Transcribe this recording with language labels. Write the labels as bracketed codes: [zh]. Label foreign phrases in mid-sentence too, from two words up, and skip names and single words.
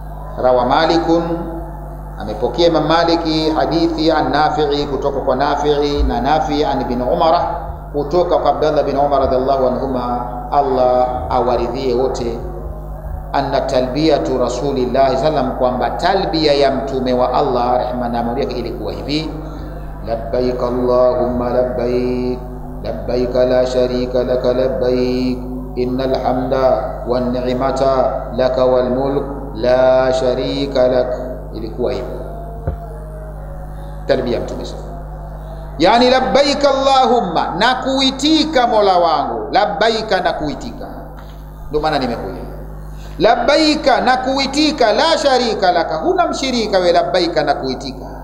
[ar] روى مالك, [sw] amepokea Imam Maliki hadithi an Nafi'i, kutoka kwa Nafi'i, na Nafi' an ibn Umar, kutoka kwa Abdullah bin Umar [ar] رضي الله عنهما, [sw] Allah awaridhie wote, [ar] أن تلبية رسول الله سلم, [sw] kwamba talbiya ya mtume wa Allah rehma na amani yake ilikuwa hivi: [ar] لبيك اللهم لبيك لبيك لا شريك لك لبيك إن الحمد والنعمة لك والملك لا شريك لك. [sw] Ilikuwa hivyo talbiya ya mtume sallam, yani [ar] لبيك اللهم, [sw] na kuitika mola wangu, labbaika na kuitika, ndio maana nimekuja labbaika na kuitika, [ar] لا شريك لك, [sw] huna mshirika we, labbaika na kuitika,